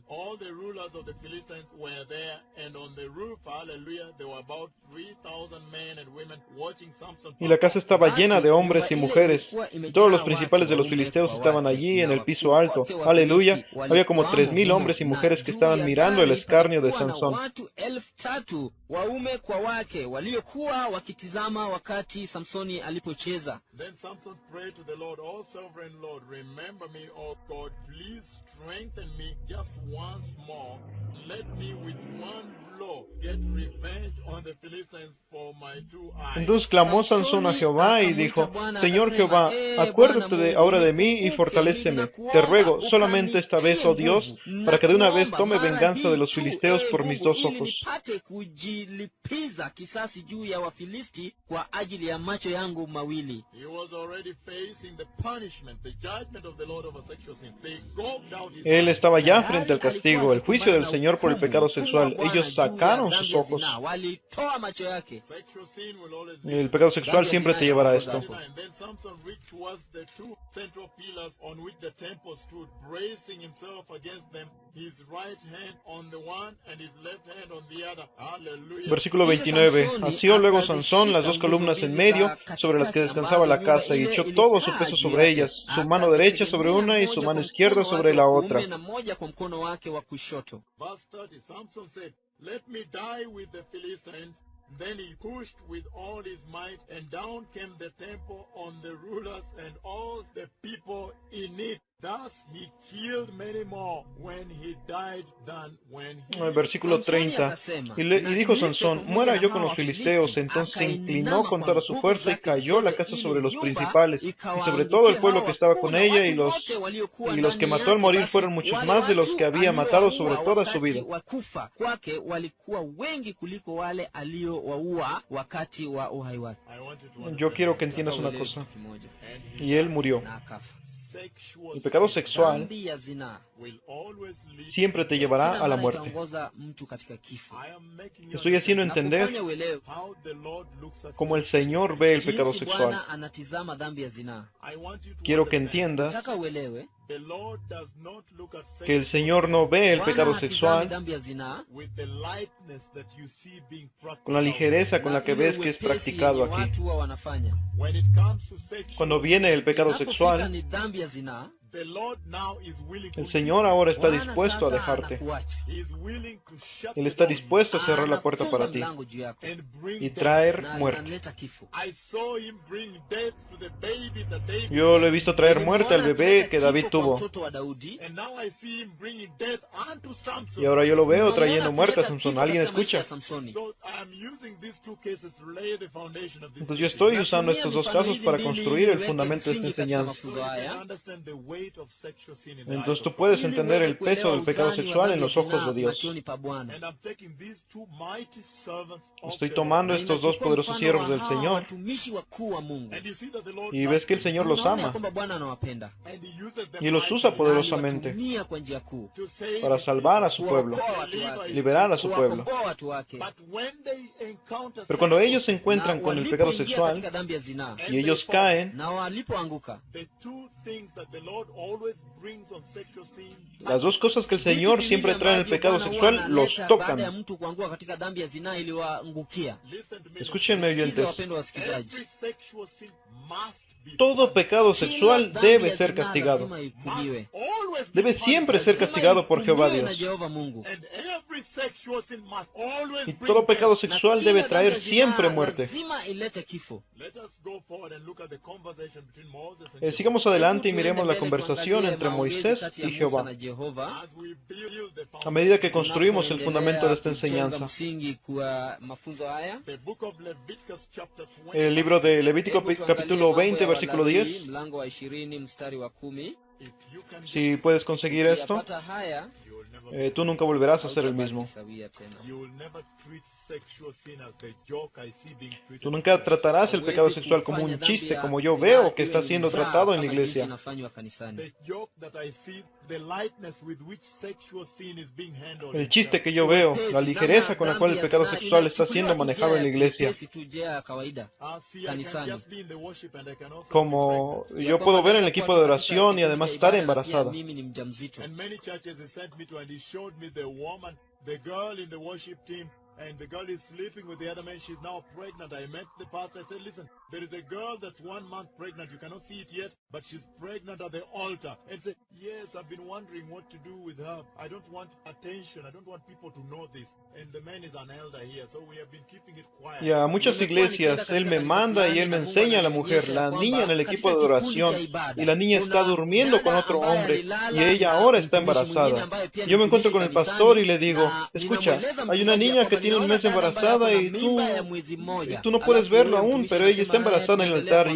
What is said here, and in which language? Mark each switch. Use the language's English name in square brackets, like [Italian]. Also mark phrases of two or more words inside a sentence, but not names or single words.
[English] All the rulers of the Philistines were there, and on the roof, hallelujah, there were about 3,000 men and women watching Samson. [Spanish] Y la casa estaba llena de hombres y mujeres. Todos los principales de los filisteos estaban allí en el piso alto. Aleluya. Había como 3,000 hombres y mujeres que estaban mirando el escarnio de Sansón. [Swahili] Watu 3,000 waume kwa wake waliokuwa wakitizama wakati Samsoni alipocheza. [English] Then Samson prayed to the Lord, "O sovereign Lord, remember me, O God, please strengthen me just once more. Let me with one blow get revenge on the Philistines for my two eyes." [Spanish] Entonces clamó Sansón a Jehová y dijo, Señor Jehová, acuérdate ahora de mí y fortaléceme. Te ruego, solamente esta vez, oh Dios, para que de una vez tome venganza de los filisteos por mis dos ojos. [Swahili] Nipate kujilipiza kisasi juu ya Wafilisti kwa ajili ya macho yangu mawili. [English] He was already facing the punishment, the judgment of the Lord over sexual sin. They gouged out his [Spanish] Él [English] eyes. [Spanish] estaba ya frente al castigo, el juicio del Señor por el pecado sexual. Ellos sacaron sus ojos. [Swahili] Walitoa macho yake. [English] Sexual sin will always [Spanish] El pecado sexual siempre te llevará a esto. [English] And then Samson reached towards the two central pillars on which the temple stood, bracing himself against them, his right hand on the one and his left hand on the other. Hallelujah. [Spanish] Versículo 29. Asió luego Sansón las dos columnas en medio, sobre las que descansaba la casa, y echó todo su peso sobre ellas, su mano derecha sobre una y su mano izquierda sobre la otra. [Swahili] Na moja kwa mkono wake wa kushoto. [English] Verse 30, Samson said, "Let me die with the Philistines." Then he pushed with all his might, and down came the temple on the rulers and all the people in it. Thus he killed many more when he died than when he... [Spanish] Versículo 30. Y dijo Sansón, muera yo con los filisteos. Entonces se inclinó con toda su fuerza y cayó la casa sobre los principales y sobre todo el pueblo que estaba con ella, y los que mató al morir fueron muchos más de los que había matado sobre toda su vida. [Swahili] Wakufa kwake walikuwa wengi kuliko wale aliowaua wakati wa uhai wake. [English] I want you to understand. [Spanish] Yo quiero que entiendas una cosa. [English] And he [Spanish] Y él murió. [Swahili] Na akafa. [English] sexual [Spanish] El pecado sexual [Swahili] Dhambi ya zinaa [English] will always lead [Spanish] siempre te llevará [Swahili] kila [Spanish] a la [Swahili] mara [Spanish] muerte. [Swahili] itaongoza mtu katika kifo. [English] I am making you [Spanish] Estoy haciendo [English] understand [Spanish] entender [Swahili] Nakufanya uelewe [English] how the Lord looks at [Spanish] cómo el [English] sin. [Spanish] Señor ve el pecado [Swahili] jinsi [Spanish] sexual. [Swahili] Bwana anatizama dhambi ya zinaa. [English] I want you to [Spanish] Quiero que [English] understand. [Spanish] entiendas [Swahili] Nataka uelewe [English] The Lord does not look at [Spanish] que el [English] sexual [Spanish] Señor no ve el [Swahili] Bwana [Spanish] pecado [Swahili] hatizami [Spanish] sexual [Swahili] dhambi ya zinaa [English] with the lightness that you see being practiced. [Spanish] con la ligereza con la que [Swahili] na ule [Spanish] ves que es [Swahili] wepesi [Spanish] practicado [Swahili] yenye [Spanish] aquí. [Swahili] watu huwa wanafanya. [English] When it comes to sexual [Spanish] Cuando viene el pecado [Swahili] Inapofika [Spanish] sexual, [Swahili] ni dhambi ya zinaa, [English] the Lord now is willing to [Spanish] El Señor [English] leave [Spanish] ahora está [Swahili] Bwana [Spanish] dispuesto a [Swahili] sasa [Spanish] dejarte. [Swahili] anakuacha. [English] you. He is willing to shut [Spanish] Él [English] the [Spanish] está [English] door [Spanish] dispuesto a cerrar la puerta [Swahili] Anafunga [Spanish] para ti [Swahili] mlango juu yako [English] and bring [Spanish] y [English] death. [Spanish] traer [Swahili] na [Spanish] muerte. [Swahili] analeta kifo. [English] I saw him bring death to the baby that David [Spanish] Yo lo he [English] had. [Spanish] visto traer muerte al [Swahili] Nilimwona [Spanish] bebé [Swahili] akileta [Spanish] que David [Swahili] kifo kwa [Spanish] tuvo. [Swahili] mtoto wa Daudi. [English] And now I see him bringing death unto Samson. [Spanish] Y ahora yo lo veo [Swahili] Nilimwona [Spanish] trayendo muerte a [Swahili] akileta [Spanish] Samson. [Swahili] kifo [Spanish] ¿Alguien [Swahili] katika maisha ya [Spanish] escucha? [Swahili] Samsoni. [English] So I'm using these two cases to lay the foundation of this. [Spanish] Entonces yo [English] teaching. [Spanish] estoy usando [Swahili] Natumia [Spanish] estos dos [Swahili] mifano [Spanish] casos [Swahili] hizi [Spanish] para [Swahili] mbili [Spanish] construir [Swahili] ili [Spanish] el [Swahili] niweke [Spanish] fundamento de esta [Swahili] msingi katika [Spanish] enseñanza. [English] So [Swahili] mafunzo [English] you can [Swahili] haya. [English] understand the weight of sexual sin in the [Spanish] Entonces [English] eyes [Spanish] tú [English] of [Spanish] puedes [Swahili] ili [Spanish] entender [Swahili] muweze [Spanish] el peso [Swahili] kuelewa [Spanish] del pecado [Swahili] uzani wa [Spanish] sexual en [Swahili] dhambi ya [Spanish] los ojos de [Swahili] zinaa [Spanish] Dios. [Swahili] machoni pa Bwana. [English] And I'm taking these two mighty servants of [Spanish] Estoy [English] the [Spanish] tomando [English] Lord. [Swahili] Na [Spanish] estos dos [Swahili] inachukua [Spanish] poderosos [Swahili] mfano [Spanish] siervos [Swahili] wa [Spanish] del [Swahili] hawa [Spanish] Señor [Swahili] watumishi wakuu wa Mungu. [English] And you see that the Lord [Spanish] y ves [English] loves [Spanish] que el [English] them. [Spanish] Señor los [Swahili] Unaona ya [Spanish] ama [Swahili] kwamba Bwana anawapenda [English] And he uses them [Spanish] y los usa [English] mightily [Spanish] poderosamente [Swahili] aliwatumia kwa njia kuu [English] to save [Spanish] para [English] his [Spanish] salvar a [English] people, [Spanish] su pueblo, [Swahili] kuwaokoa watu wake, [Spanish] liberar a su pueblo. [Swahili] kuwakomboa watu wake. [English] But when they encounter [Spanish] Pero cuando [English] sexual [Spanish] ellos se [English] sin, [Spanish] encuentran [Swahili] Na [Spanish] con el pecado [Swahili] walipoingia katika [Spanish] sexual [Swahili] dhambi ya zinaa [English] and [Spanish] y [English] they [Spanish] ellos [English] fall, [Spanish] caen, [Swahili] na walipoanguka, [English] the two things that the Lord always brings on sexual sin, [Spanish] las dos cosas que el [Swahili] vitu [Spanish] Señor [Swahili] viwili [Spanish] siempre trae en el [Swahili] ambavyo [Spanish] pecado [Swahili] Bwana huwa [Spanish] sexual los [Swahili] analeta baada ya [Spanish] tocan. [Swahili] mtu kuanguka katika dhambi ya zinaa iliwaangukia. [English] listen to me. [Spanish] Escúchenme, [Swahili] Sikiza [Spanish] oyentes. [Swahili] wapendwa wasikilizaji, [English] Every sexual sin must be [Spanish] Todo [English] punished. [Spanish] pecado [Swahili] kila [Spanish] sexual [Swahili] dhambi [Spanish] debe [Swahili] ya [Spanish] ser [Swahili] zinaa [Spanish] castigado. [Swahili] lazima ihukumiwe. [English] Must always be [Spanish] Debe [English] punished. [Spanish] siempre ser [Swahili] Lazima [Spanish] castigado por Jehová [Swahili] ihukumiwe na [Spanish] Dios. [Swahili] Jehova Mungu. [English] And every sexual sin must always [Spanish] Y [English] bring [Spanish] todo pecado [English] death. [Spanish] sexual [Swahili] Na [Spanish] debe [Swahili] kila dhambi [Spanish] traer [Swahili] ya [Spanish] siempre [Swahili] zinaa [Spanish] muerte. [Swahili] lazima ilete kifo. [English] Let us go forward and look at the conversation between Moses and [Spanish] Sigamos [English] Jehovah. [Spanish] adelante y [Swahili] Hebu [Spanish] miremos [Swahili] tuende [Spanish] la [Swahili] mbele [Spanish] conversación [Swahili] tuangalie [Spanish] entre [Swahili] maongezi [Spanish] Moisés [Swahili] kati ya [Spanish] y [Swahili] Musa [Spanish] Jehová. [Swahili] na Jehova. [English] As we build the [Spanish] A medida que [English] foundation. [Spanish] construimos el fundamento de esta [Swahili] Tunapoendelea kujenga [Spanish] enseñanza. [Swahili] msingi kwa mafunzo haya. [English] The book of Leviticus chapter 20. [Spanish] El libro de Levítico [Swahili] Hebu tuangalie [Spanish] capítulo [Swahili] Mambo [Spanish] 20 [Swahili] ya [Spanish] versículo [Swahili] Walawi, [Spanish] 10. [Swahili] mlango wa 20 mstari wa 10. [English] If you can get [Spanish] Si [English] this, [Spanish] puedes conseguir esto, [Swahili] Ukiyapata haya [English] you will never [Spanish] tú nunca volverás a ser el [Swahili] hautabaki [Spanish] mismo. [Swahili] sawia tena. [English] you will never treat sexual sin as the joke I see being treated. [Spanish] Tú nunca tratarás el pecado sexual como un chiste, como yo veo que está siendo tratado en la iglesia. [Swahili] Inafanywa kanisani. [English] The joke that I see, the lightness with which sexual sin is being handled. [Spanish] El [English] in [Spanish] chiste [English] church. [Spanish] que yo veo, la ligereza con la cual el [Swahili] Dhambi ya [Spanish] pecado [Swahili] zinaa [Spanish] sexual está [Swahili] inachukuliwa [Spanish] siendo [Swahili] tu [Spanish] manejado en la [Swahili] njia [Spanish] iglesia. [Swahili] nyepesi tu, njia ya kawaida. [English] See, I can [Swahili] kanisani. [English] just be in the worship and I can also be [Spanish] Como [English] pregnant. [Spanish] yo puedo ver en el equipo de oración y además estar embarazada. [Swahili] Mimi ni mjamzito. [English] And many churches he sent me to, and he showed me the woman, the girl in the worship team, and the girl is sleeping with the other man. She's now pregnant. I met the pastor. I said, listen, there is a girl that's 1 month pregnant. You cannot see it yet, but she's pregnant at the altar. And said, yes, I've been wondering what to do with her. I don't want attention. I don't want people to know this. And the man is an elder here, so we have been keeping it quiet. [Spanish] Y a muchas iglesias Él me manda y Él me enseña a la mujer, la niña en el equipo de oración, y la niña está durmiendo con otro hombre, y ella ahora está embarazada. Yo me encuentro con el pastor y le digo, escucha, hay una niña que tiene 1 mes embarazada y tú no puedes verlo aún, pero ella está embarazada en el altar.